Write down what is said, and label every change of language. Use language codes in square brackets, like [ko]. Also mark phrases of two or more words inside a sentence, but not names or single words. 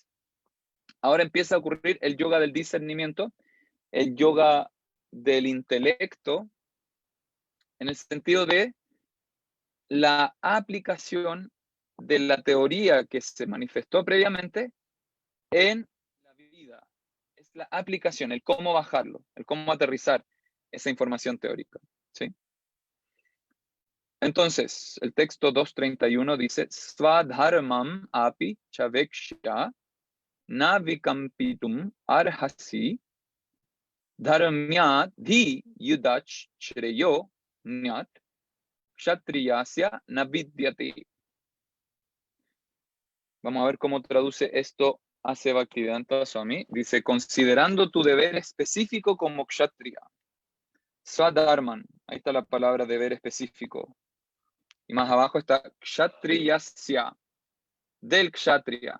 [es] Ahora empieza a ocurrir el yoga del discernimiento, el yoga del intelecto, en el sentido de la aplicación de la teoría que se manifestó previamente en la vida. Es la aplicación, el cómo bajarlo, el cómo aterrizar esa información teórica. ¿Sí? Entonces, el texto 2.31 dice, [sa] स्वधर्मम् अपि चावेक्ष्य न विकम्पितुम् अर्हसि धर्म्यात् हि युद्धात् श्रेयः अन्यत् क्षत्रियस्य नविद्यते. [es] Vamos a ver cómo traduce esto hace Bhaktivedanta Swami. Dice, considerando tu deber específico como kshatriya. Swadharman, ahí está la palabra deber específico. Y más abajo está kshatriyasya, del kshatriya.